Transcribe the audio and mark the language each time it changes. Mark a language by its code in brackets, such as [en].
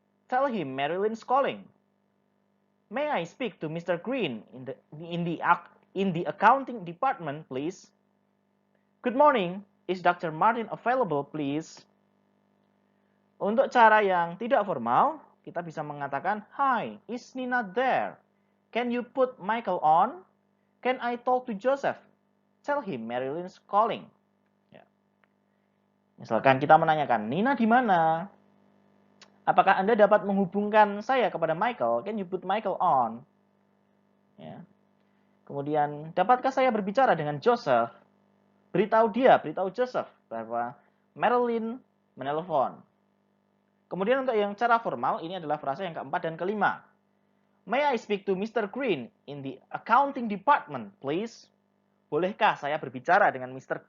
[en] Tell him Marilyn's calling. May I speak to Mr. Green in the accounting department, please? Good morning, is Dr. Martin available, please? [id] Untuk cara yang tidak formal, kita bisa mengatakan, [en] Hi, is Nina there? Can you put Michael on? Can I talk to Joseph? Tell him Marilyn's calling. [id] Ya. Misalkan kita menanyakan, Nina di mana? Apakah Anda dapat menghubungkan saya kepada Michael? [en] Can you put Michael on? [id] Ya. Kemudian, dapatkah saya berbicara dengan Joseph? Beritahu Joseph bahwa Marilyn menelepon. Kemudian untuk yang cara formal, ini adalah frasa yang keempat dan kelima. [en] May I speak to Mr. Green in the accounting department, please? [id] Bolehkah saya berbicara dengan Mr.